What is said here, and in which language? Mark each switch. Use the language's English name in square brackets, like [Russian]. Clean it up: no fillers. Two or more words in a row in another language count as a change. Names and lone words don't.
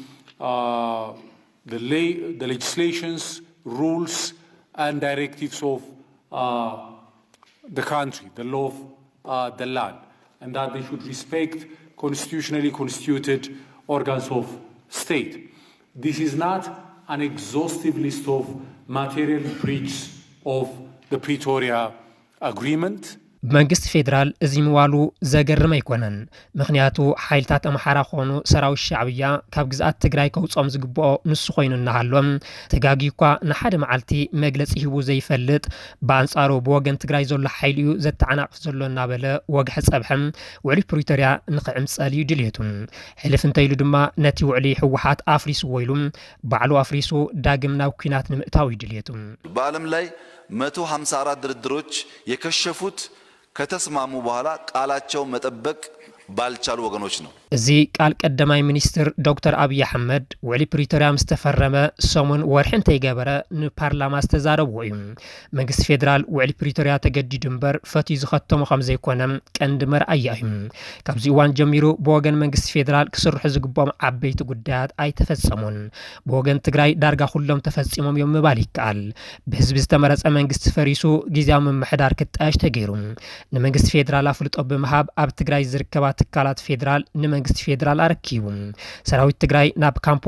[English] the legislations, rules, and directives of the country, the law of the land, and that they should respect constitutionally constituted organs of state. This is not an exhaustive list of material breaches of the Pretoria Agreement. [Tigrinya] መንግስት ፌደራል እዚ ምዋሉ ዘገርም ኣይኮነን ምክንያቱ ሓይልታት አምሓራ ኾኑ ሰራዊት ሻዕብያ ካብ ግዛት ትግራይ ከውጾም ዝግብኦ ንሱ ኮይኑ እናሃሎም ተጋጊኳ ንሓደ መዓልቲ መግለጺ ሂቡ ዘይፈልጥ በአንጻሩ ብወገን ትግራይ ዘሎ ሓይልዩ ዘተዓናቅፍ ዘሎ እናበለ ወግሕ ጸብሕም ውዕሊ ፕሪቶሪያ ንኽዕምጸል እዩ ድልየቱ ሕልፍ እንተይሉ ድማ ነቲ ውዕሊ ህወሓት አፍሪሱ ወይሉ ባዕሉ አፍሪሱ ዳግም ናብ ኩናት ንምእታው እዩ ድልየቱ [Amharic] በዓለም ላይ 154 ድርድሮች የከሸፉት ከተስማሙ በኋላ ቃላቸው መጠበቅ ባልቻሉ ወገኖች ነው [Tigrinya] እዚ ቃል ቀዳማይ ሚኒስትር ዶክተር አብይ አህመድ ውዕሊ ፕሪቶሪያ ምስተፈረመ ሰሙን ወርሕን ተይገበረ ንፓርላማ ዝተዛረብዎ እዩ መንግስት ፌደራል ውዕሊ ፕሪቶሪያ ተገዲዱ እምበር ፈትዩ ዝኸተሙ ከም ዘይኮነ ቀንዲ መርአያ እዩ ካብዚ እዋን ጀሚሩ ብወገን መንግስት ፌደራል ክስርሑ ዝግብኦም ዓበይቲ ጉዳያት ኣይተፈጸሙን ብወገን ትግራይ ዳርጋ ኩሎም ተፈጺሞም እዮም ምባል ይከኣል ብህዝቢ ዝተመረጸ መንግስት ፈሪሱ ጊዜያዊ ምምሕዳር ክጣየሽ ተገይሩ ንመንግስት ፌደራል አፍልጦ ብምሃብ ኣብ ትግራይ ዝርከባ ትካላት ፌደራል መንግስት ፌደራል አረኪቡ ሰራዊት ትግራይ ናብ ካምፖ